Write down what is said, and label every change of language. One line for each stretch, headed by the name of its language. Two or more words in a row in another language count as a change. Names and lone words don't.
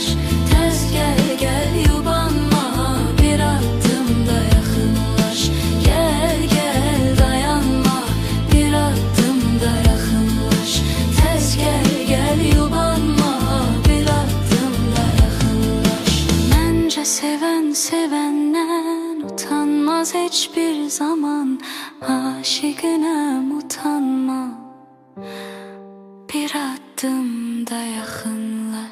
Azerbaijani: Tez gel gel yubanma, bir adım da yaxınlaş. Gel gel dayanma, bir adım da yaxınlaş. Tez gel gel yubanma, bir adım da yaxınlaş. Məncə sevən sevəndən utanmaz
Turkish: hiçbir zaman. Aşıkına utanma, bir adım da yakın.